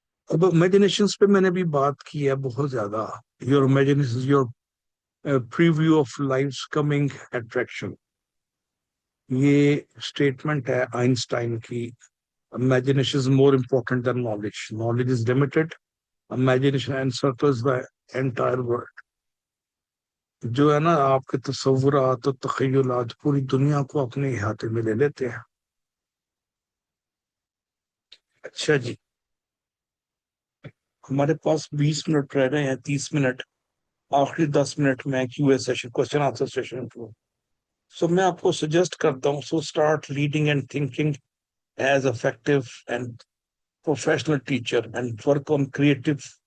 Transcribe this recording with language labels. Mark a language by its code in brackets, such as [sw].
[ur] اب امیجنیشنز پہ میں نے بھی بات کی ہے بہت زیادہ۔ [en] your imagination your preview of life's coming attractions, [ur] یہ اسٹیٹمنٹ ہے آئنسٹائن کی۔ [en] Imagination is more important than knowledge. Knowledge is limited. Imagination encircles the entire world. [ur] جو ہے نا آپ کے تصورات اور تخیلات پوری دنیا کو اپنے احاطے میں لے لیتے ہیں۔ اچھا جی، ہمارے پاس 20 منٹ رہ رہے ہیں، 30 منٹ، آخری 10 منٹ میں کیو a session, question answer session کو۔ سو میں آپ کو سجیسٹ کرتا ہوں، [en] so start leading and thinking as effective and professional teacher and work on creative